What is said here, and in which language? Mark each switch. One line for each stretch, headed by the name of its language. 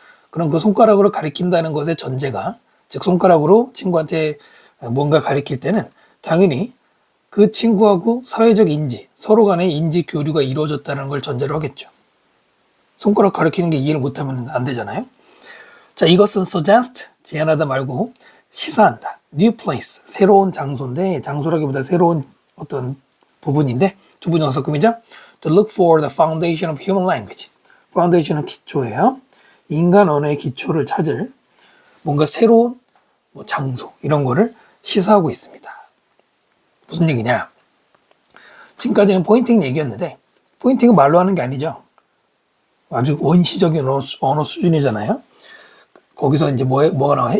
Korean: 그럼 그 손가락으로 가리킨다는 것의 전제가, 즉 손가락으로 친구한테 뭔가 가리킬 때는 당연히 그 친구하고 사회적 인지, 서로 간의 인지 교류가 이루어졌다는 걸 전제로 하겠죠. 손가락 가리키는 게 이해를 못하면 안 되잖아요. 자, 이것은 suggest, 제안하다 말고 시사한다. new place, 새로운 장소인데, 장소라기보다 새로운 어떤 부분인데, 주부정사금이죠.
English: To look for the foundation of human language.
Korean: foundation은 기초예요. 인간 언어의 기초를 찾을 뭔가 새로운 장소, 이런 거를 시사하고 있습니다. 무슨 얘기냐? 지금까지는 포인팅 얘기였는데, 포인팅은 말로 하는 게 아니죠. 아주 원시적인 언어 수준이잖아요. 거기서 이제 뭐가 나와요?